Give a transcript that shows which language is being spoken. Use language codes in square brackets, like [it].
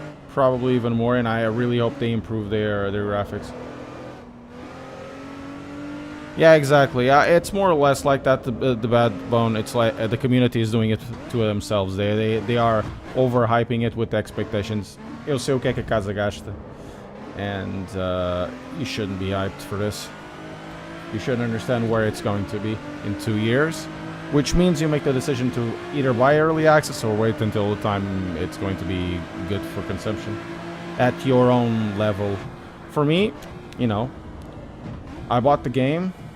[en] Probably even more, and I really hope they improve their graphics. Yeah, exactly. It's more or less like that. The bad bone. It's like the community is doing it to themselves. They are overhyping it with expectations. [pt] Eu sei o que é que a casa gasta, [en] and you shouldn't be hyped for this. You should understand where it's going to be in 2 years, which means you make the decision to either buy early access or wait until the time it's going to be good for consumption at your own level. For me, you know, I bought the game.